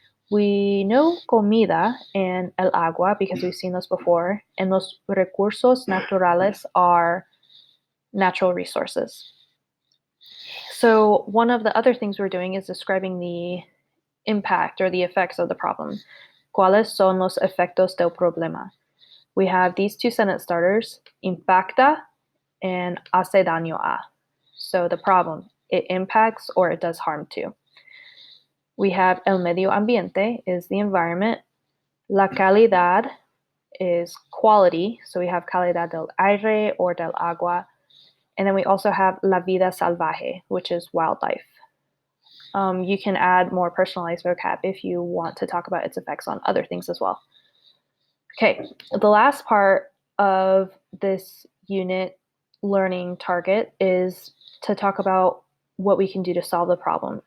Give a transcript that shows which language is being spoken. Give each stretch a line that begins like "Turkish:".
English: We know comida and el agua because we've seen those before, and
Spanish: los recursos naturales
English: are natural resources. So one of the other things we're doing is describing the impact or the effects of the problem.
Spanish: ¿Cuáles son los efectos del problema?
English: We have these two sentence starters, impacta and
Spanish: hace daño a.
English: So the problem, it impacts or it does harm to. We have
Spanish: el medio ambiente
English: is the environment. La calidad is quality. So we have calidad del aire or del agua. And then we also have
Spanish: la vida salvaje,
English: which is wildlife. You can add more personalized vocab if you want to talk about its effects on other things as well. Okay, the last part of this unit learning target is to talk about what we can do to solve the problem.